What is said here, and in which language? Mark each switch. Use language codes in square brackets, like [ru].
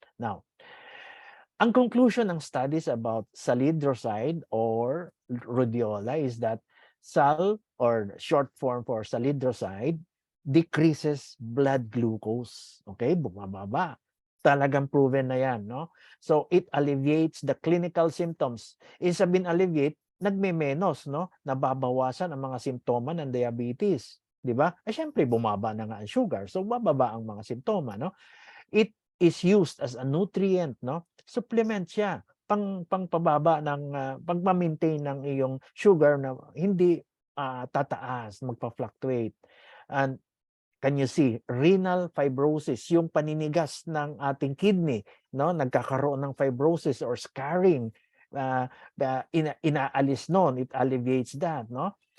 [en] Now, [tl] ang conclusion ng studies [en] about salidroside or rhodiola is that SAL, or short form for salidroside, decreases blood glucose. [tl] Okay, bumababa. Talagang proven na yan, no? [en] So it alleviates the clinical symptoms. [tl] Sabihin alleviate, nagme-menos, no? Nababawasan ang mga simptoma ng diabetes, di ba? Syempre bumaba na nga ang sugar, so bababa ang mga simptoma, no? [en] It is used as a nutrient, no? [tl] Supplement siya pangpababa ng pagma-maintain ng iyong sugar na hindi tataas, magpa-fluctuate. [en] And can you see, [tl] renal fibrosis, yung paninigas ng ating kidney, no? Nagkakaroon ng fibrosis or scarring, inaalis nun, [en] it alleviates that, [tl] no?